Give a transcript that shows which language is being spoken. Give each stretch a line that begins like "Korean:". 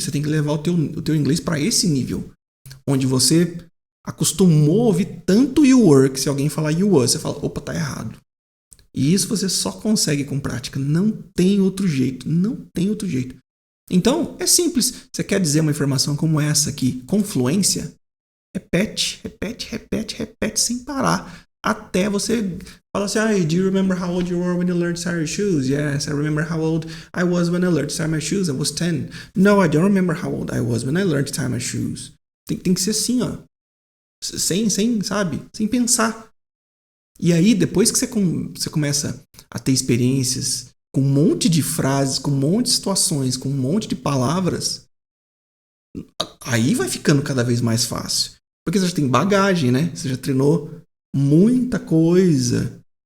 Portuguese: Você tem que levar o teu inglês para esse nível, onde você acostumou a ouvir tanto
English: you were,
Portuguese: que se alguém falar
English: you was,
Portuguese: você fala, opa, tá errado. E isso você só consegue com prática. Não tem outro jeito. Não tem outro jeito. Então, é simples. Você quer dizer uma informação como essa aqui com fluência? Repete, repete, repete, repete sem parar. Até você falar assim,
English: do you remember how old you were when you learned to tie your shoes? Yes, I remember how old I was when I learned to tie my shoes. I was 10. No, I don't remember how old I was when I learned to tie my shoes.
Portuguese: Tem que ser assim, ó. Sem, sabe? Sem pensar. E aí, depois que você começa a ter experiências com um monte de frases, com um monte de situações, com um monte de palavras, aí vai ficando cada vez mais fácil. Porque você já tem bagagem, né? Você já treinou muita coisa.